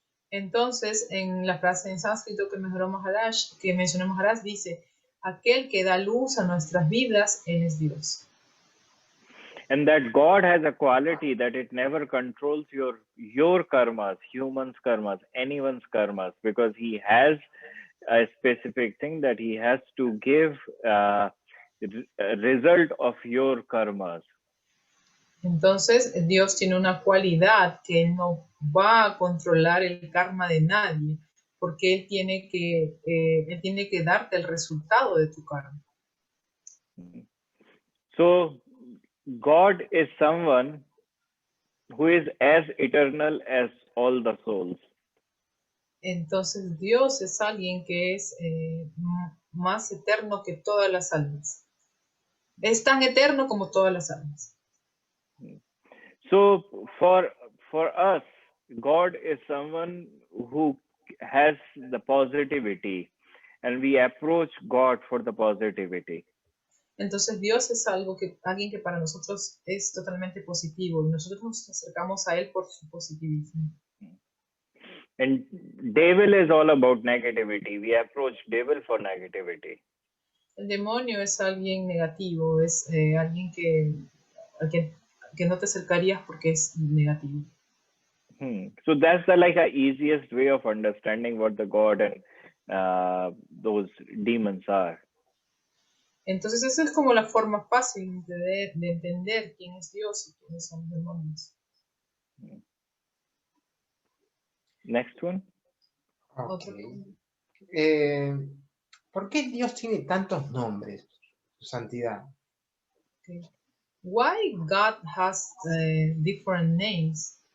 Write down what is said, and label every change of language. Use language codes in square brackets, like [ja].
[es] Entonces, en la frase en sánscrito que mencionó Maharaj, dice, aquel que da luz a nuestras vidas, él es Dios. [en] And that God has a quality that it never controls your karmas, humans' karmas, anyone's karmas, because he has a specific thing that he has to give a result of your karmas. [es] Entonces, Dios tiene una cualidad que Él no va a controlar el karma de nadie, porque Él tiene que darte el resultado de tu karma. [en] So God is someone who is as eternal as all the souls. [es] Entonces, Dios es alguien que es más eterno que todas las almas. Es tan eterno como todas las almas. [en] So for us, God is someone who has the positivity, and we approach God for the positivity. [es] Entonces Dios es alguien que para nosotros es totalmente positivo y nosotros nos acercamos a Él por su positivismo. [en] And devil is all about negativity. We approach devil for negativity. [es] El demonio es alguien negativo, es alguien que no te acercarías porque es negativo. [en] So that's the easiest way of understanding what the God and those demons are. [es] Entonces esa es como la forma fácil de entender quién es Dios y quiénes son los demonios. [en] Next one. Okay. [es] ¿Por qué Dios tiene tantos nombres, su santidad? [en] Okay. Why God has different names?